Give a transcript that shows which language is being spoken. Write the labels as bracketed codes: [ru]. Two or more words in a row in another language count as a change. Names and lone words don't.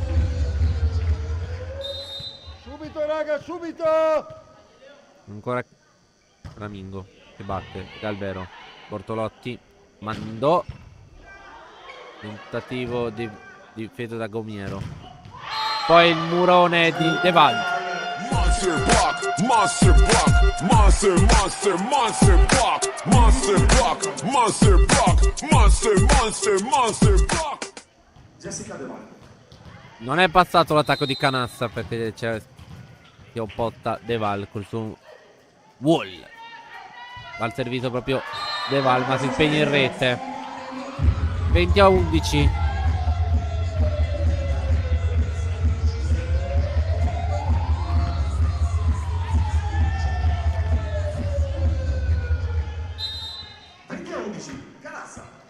[it] Subito raga, subito! Ancora Ramingo che batte Galbero. Bortolotti mandò. Tentativo di difesa da Gomiero. Poi il murone di De Val. [en] Monster block, monster block, monster, monster, monster block, monster block, monster block, monster, monster, monster block. [it] Jessica De Val. Non è passato l'attacco di Canassa perché c'è che opposta De Val col suo wall. Va al servizio proprio De Val, ma si impegna in rete. 20-11. Canazza.